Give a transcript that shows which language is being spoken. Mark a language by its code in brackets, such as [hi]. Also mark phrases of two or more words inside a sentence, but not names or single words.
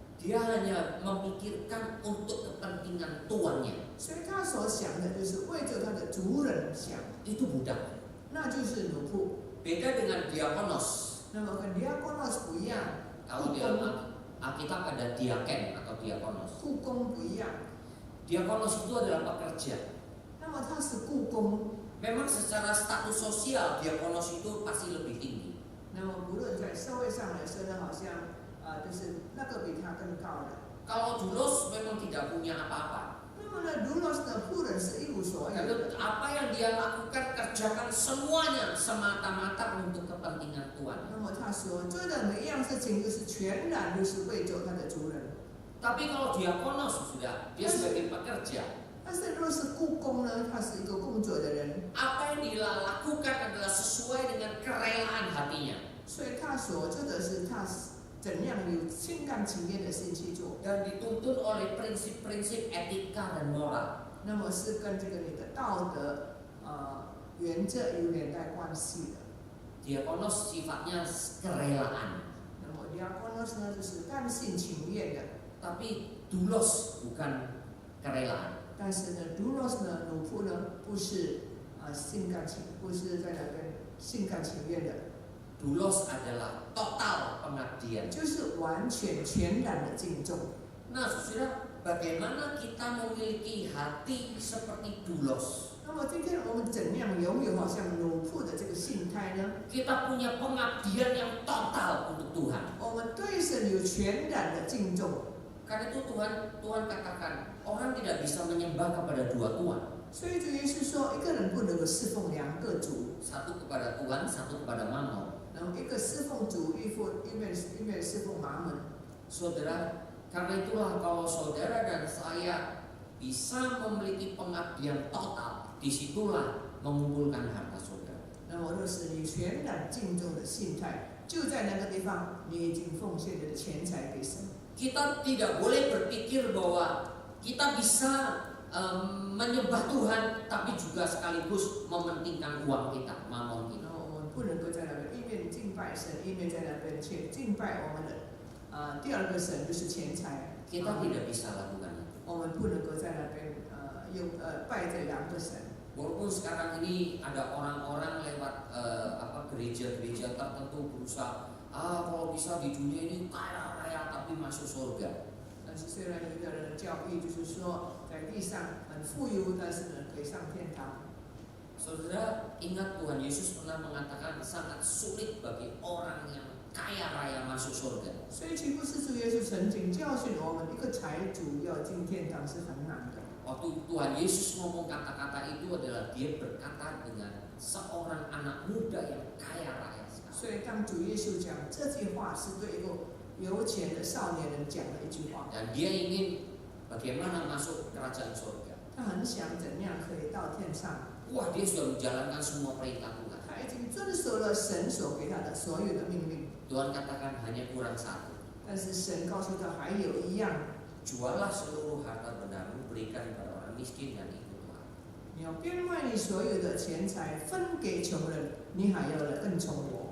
[id] Dia hanya memikirkan untuk kepentingan tuannya. [zh] 所以他所想的就是为着他的主人想， [id] Itu budak. [zh] 那就是奴仆。 [id] Beda dengan diakonos. [zh] 那么跟 diakonos 不一样， [id] Kalau di Alkitab ada diaken atau diakonos. [zh] 雇工不一样。 [id] Diakonos itu adalah pekerja. [zh] 那么他是雇工， [id] Memang secara status sosial diakonos itu pasti lebih tinggi. [zh] 那么不论在社会上来说呢，好像就是那个比他更高的。 [id] Kalau doulos memang tidak punya apa-apa. [zh] 那么呢，doulos 的仆人是一无所有 [id] Karena [zh] 的。 [id] apa yang dia lakukan kerjakan semuanya semata-mata untuk kepentingan Tuhan. [zh] 那么他所做的每一样事情，就是全然都是为着他的主人。 [id] Tapi kalau diakonos sudah dia sebagai pekerja. [zh] 但是若是雇工呢，他是一个工作的人， [id] Apa yang dia lakukan adalah sesuai dengan kerelaan hatinya. [zh] 所以他所做的是他怎样有心甘情愿的心去做， [id] Dan dituntun oleh prinsip-prinsip etika dan moral. [zh] 那么是跟这个你的道德原则有连带关系的。 [id] Diakonos sifatnya kerelaan. [zh] 那么 diakonos 呢，就是甘心情愿的， [id] Tapi doulos bukan kerelaan. [zh] 但是呢，doulos 呢，奴仆呢，不是不是在那边心甘情愿的， [id] Doulos adalah total pengabdian. [zh] 就是完全全然的敬重。 [id] Nah, saudara, bagaimana kita memiliki hati seperti doulos? [zh] 那么今天我们怎样拥有好像奴仆的这个心态呢？ [id] Kita punya pengabdian yang total untuk Tuhan. [zh] 我们对神有全然的敬重。 [id] Karena itu Tuhan katakan orang tidak bisa menyembah kepada dua tuhan. [zh] 所以主耶稣说，一个人不能够侍奉两个主， [id] Satu kepada Tuhan, satu kepada Mammon. [zh] 然后一个侍奉主，一面侍奉马门。 [id] Saudara, karena itulah kalau saudara dan saya bisa memiliki pengabdian total, disitulah mengumpulkan harta saudara. [zh] 那么若是你全然敬重的心态，就在那个地方，你已经奉献你的钱财给神。 [id] Kita tidak boleh berpikir bahwa kita bisa menyembah Tuhan, tapi juga sekaligus mementingkan uang kita, mamon [zh] 然 [id] kita. [zh] 后我们不能够在那边一面敬拜神，一面在那边去敬拜我们的第二个神就是钱财。 [id] Kita tidak bisa lakukan itu. [zh] 我们不能够在那边拜这两个神。 [id] Walaupun sekarang ini ada orang-orang lewat gereja-gereja tertentu berusaha, kalau bisa di dunia ini kaya raya tapi masuk surga. [zh] 但是虽然有一个人的教义就是说，在地上很富有，但是呢可以上天堂。 [id] Saudara, ingat Tuhan Yesus pernah mengatakan sangat sulit bagi orang yang kaya raya masuk surga. [zh] 所以岂不是主耶稣曾经教训我们，一个财主要进天堂是很难的。 [id] Waktu Tuhan Yesus ngomong kata-kata itu adalah dia berkata dengan seorang anak muda yang kaya raya sekali. [zh] 所以当主耶稣讲这句话，是对一个有钱的少年人讲的一句话。 [id] Dan dia ingin bagaimana masuk kerajaan surga. [zh] 他很想怎样可以到天上。 [id] Wah, dia sudah menjalankan semua perintah Tuhan. [zh] 他已经遵守了神所给他的所有的命令， [id] Tuhan katakan hanya kurang satu. [zh] 但是神告诉他还有一样， [id] Jualah seluruh harta bendamu, berikan kepada orang miskin dan ikutlah. [zh] 你要变卖你所有的钱财分给穷人，你还要来跟从我。